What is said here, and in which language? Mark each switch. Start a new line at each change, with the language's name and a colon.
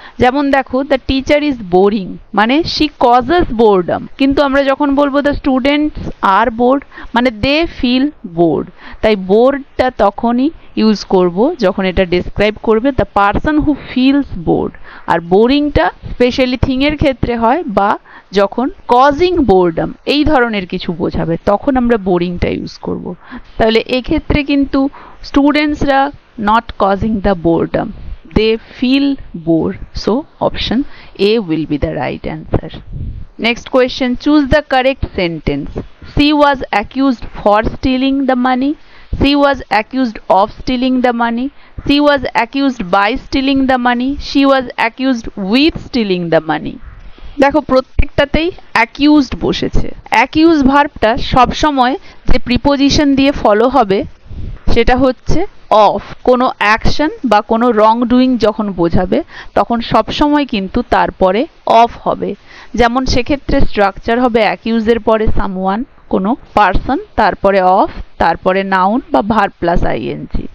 English: যেমন দেখো the teacher is boring মানে শি কজেস বোরডম,
Bangla: কিন্তু আমরা যখন বলবো
English: The students আর bored মানে they feel bored.
Bangla: তাই বোর্ডটা তখনই ইউজ করব যখন এটা ডেসক্রাইব করবে
English: The person who feels bored.
Bangla: আর বোরিংটা specially thing এর ক্ষেত্রে হয়, বা যখন কজিং বোরডম এই ধরনের কিছু বোঝাবে তখন আমরা বোরিংটা ইউজ করব। তাহলে এক্ষেত্রে কিন্তু স্টুডেন্টসরা
English: Not causing the boredom, they feel bored, so option A will be the right answer. Next question, choose the correct sentence. She was accused for stealing the money, she was accused of stealing the money, she was accused by stealing the money, she was accused with stealing the money.
Bangla: দেখো প্রত্যেকটাতেই accused বসেছে। Accused ভার্বটা সবসময় যে preposition দিয়ে follow হবে সেটা হচ্ছে of. কোনো action বা কোনো রং ডুইং যখন বোঝাবে তখন সবসময় কিন্তু তারপরে অফ হবে। যেমন সেক্ষেত্রে স্ট্রাকচার হবে অ্যাকিউজের পরে সামওয়ান, কোনো পারসন, তারপরে অফ, তারপরে নাউন বা
English: Verb plus ING.